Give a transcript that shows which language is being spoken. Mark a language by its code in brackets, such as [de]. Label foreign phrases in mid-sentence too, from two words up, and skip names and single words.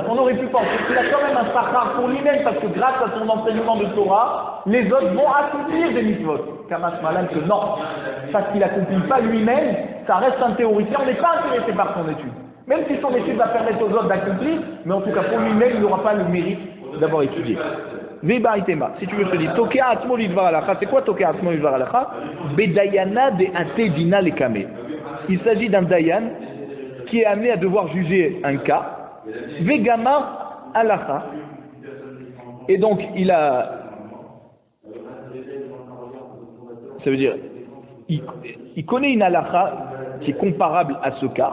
[fr] On aurait pu penser qu'il a quand même un sachar pour lui-même parce que grâce à son enseignement de Torah, les autres vont accomplir des mitzvot. Kamashman que non, parce qu'il n'accomplit pas lui-même, ça reste un théoricien. On n'est pas intéressé par son étude. Même si son étude va permettre aux autres d'accomplir, mais en tout cas pour lui-même, il n'aura pas le mérite d'avoir étudié. Ve'baritema, si tu veux, je te dis, [he] תוקע עצמו לדבר הלכה, [fr] c'est quoi [he] תוקע עצמו לדבר הלכה? [arc] בדיינא דאתא דינא לקמיה. [fr] Il s'agit d'un Dayan qui est amené à devoir juger un cas, [he] וגמר הלכה, [fr] et donc il a. Ça veut dire, il connaît une Alacha qui est comparable à ce cas.